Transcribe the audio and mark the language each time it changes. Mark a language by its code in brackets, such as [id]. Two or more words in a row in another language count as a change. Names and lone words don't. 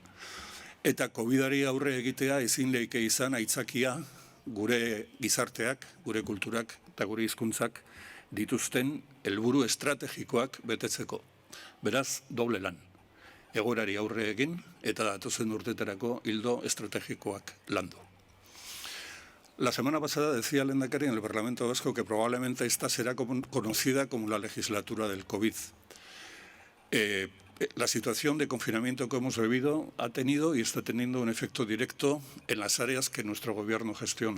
[eu] Eta COVID-ari aurre egitea ezin leike izan aitzakia gure gizarteak, gure kulturak eta gure hizkuntzak dituzten helburu estrategikoak betetzeko. Beraz, doble lan. Egoerari aurre egin eta datozen urtetarako ildo estrategikoak landu. [es] La semana pasada decía el lehendakari en el Parlamento Vasco que probablemente esta será conocida como la legislatura del COVID. La situación de confinamiento que hemos vivido ha tenido y está teniendo un efecto directo en las áreas que nuestro gobierno gestiona.